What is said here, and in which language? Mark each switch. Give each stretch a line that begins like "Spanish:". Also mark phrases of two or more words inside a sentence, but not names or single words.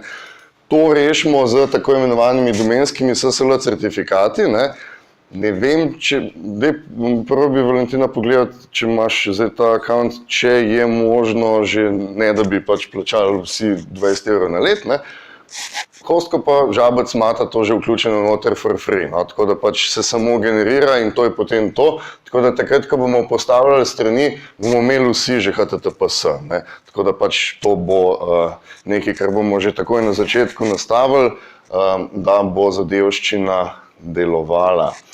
Slovenian: To rešimo z tako imenovanimi domenskimi SSL certifikati. Ne vem, probi Valentina pogledati, če imaš zdaj ta account, če je možno že ne, da bi pač plačali vsi 20 evrov na let. Ne. Hostko pa Žabec imata to že vključeno noter
English: for free,
Slovenian: no, tako da pač se samo generira in to je potem to. Tako da takrat, ko bomo postavljali strani, bomo imeli vsi že HTTPS. Ne. Tako da pač to bo nekaj, kar bomo že takoj na začetku nastavili, da bo zadevščina delovala.